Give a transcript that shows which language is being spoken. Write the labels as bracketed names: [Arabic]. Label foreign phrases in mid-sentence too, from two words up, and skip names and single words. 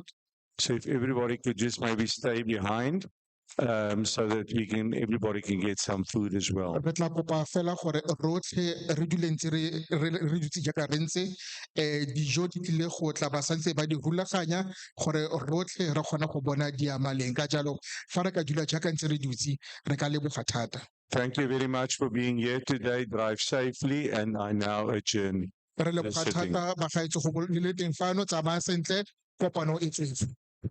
[English] So if everybody could just maybe stay behind, so that everybody can get some food as well. [Tswana] Re tla kopa fela gore rotlhe re dule ntse re dutse jaaka re ntse dijo di tlile go tla ba santse ba di rulaganya gore rotlhe re kgona go bona di amaleng ka jalo fa re ka dula jaaka ntse re dutse re ka leboga thata. [English] Thank you very much for being here today. Drive safely, and I now adjourn [Tswana] Re [English] the [Tswana] leboga [English] sitting. [Tswana] thata bagaetsho go le teng fano tsamaya sentle kopano e tswetse.